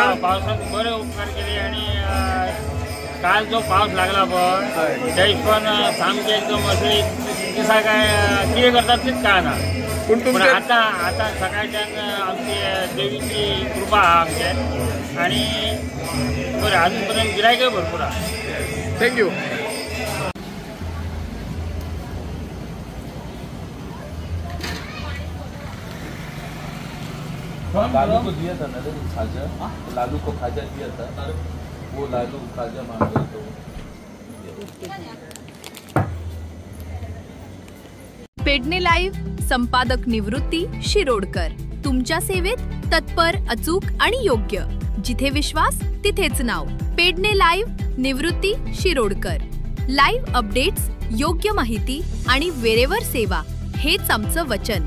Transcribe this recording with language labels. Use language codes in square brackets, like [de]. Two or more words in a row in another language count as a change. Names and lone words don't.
[kok] पावसात बरे उपकार केले आणि काल जो पावस लागला पळय त्या हिशोबान सामके एकदम अशे दिसा काय कितें करतात तेच कळना. पूण पण तुमचे आता सकाळच्यान आमची देवीची कृपा आहा आमचे आणि बरें अजून पर्यंत गिरायकय भरपूर आहा. थँक्यू. [hi] लालू को दिया था ना खाजा, लालू को खाजा दिया था, वो लालू खाजा मांग रहे तो [mr] पेडणे लाईव्ह संपादक निवृत्ती शिरोडकर. तुमच्या सेवेत तत्पर, अचूक आणि योग्य. जिथे विश्वास तिथेच नाव. पेडणे लाईव्ह निवृत्ती शिरोडकर. लाईव्ह अपडेट्स, योग्य माहिती आणि वेळेवर सेवा हेच आमचं वचन.